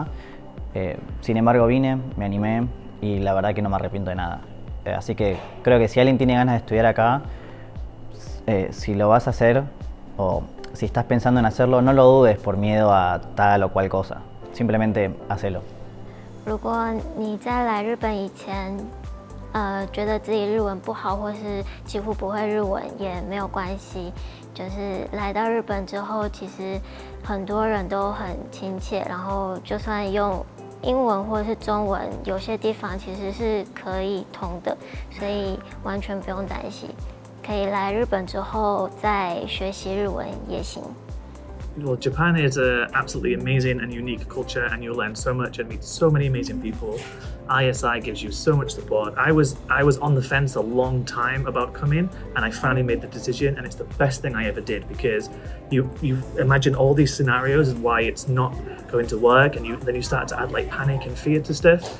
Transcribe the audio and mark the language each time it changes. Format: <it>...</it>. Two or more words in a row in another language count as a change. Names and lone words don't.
<es>Sin embargo vine, me animé y la verdad que no me arrepiento de nada. Así que creo que si alguien tiene ganas de estudiar acá, si lo vas a hacer o si estás pensando en hacerlo, no lo dudes por miedo a tal o cual cosa. Simplemente hacelo.</es> <zh>如果你在来日本以前，觉得自己日文不好，或是几乎不会日文也没有关系。就是来到日本之后，其实很多人都很亲切，然后就算用英文或者是中文，有些地方其实是可以通的，所以完全不用担心。可以来日本之后再学习日文也行。</zh> <en>Well, Japan is an absolutely amazing and unique culture, and you'll learn so much and meet so many amazing people. ISI gives you so much support. I was on the fence a long time about coming, and I finally made the decision, and it's the best thing I ever did, because you imagine all these scenarios and why it's not going to work, and then you start to add like panic and fear to stuff.</en>